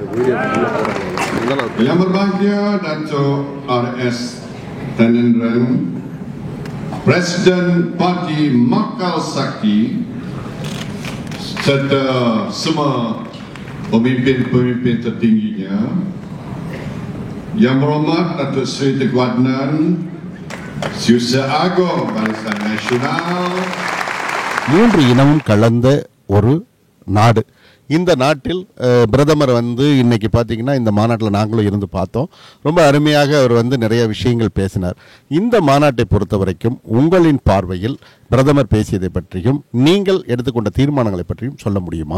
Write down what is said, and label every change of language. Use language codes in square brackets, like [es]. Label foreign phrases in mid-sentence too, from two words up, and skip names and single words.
[ms] Yang berbahagia Datuk RS Tanendran, Presiden Parti Makal Sakti, serta semua pemimpin-pemimpin tertingginya, Yang berhormat Datuk Seri Tengku Adnan, Siusa Agong Barisan Nasional. [ta] 3 இனமும் கலந்த ஒரு நாடு. இந்த நாட்டில் பிரதமர் இன்னைக்கு பார்த்தீங்கன்னா இந்த மாநாட்டில் நாங்களும் இருந்து பார்த்தோம். ரொம்ப அருமையாக அவர் நிறைய விஷயங்கள் பேசினார். இந்த மாநாட்டை பொறுத்த வரைக்கும் உங்களின் பார்வையில் பிரதமர் பேசியதை பற்றியும் நீங்கள் எடுத்துக்கொண்ட தீர்மானங்களை பற்றியும் சொல்ல முடியுமா?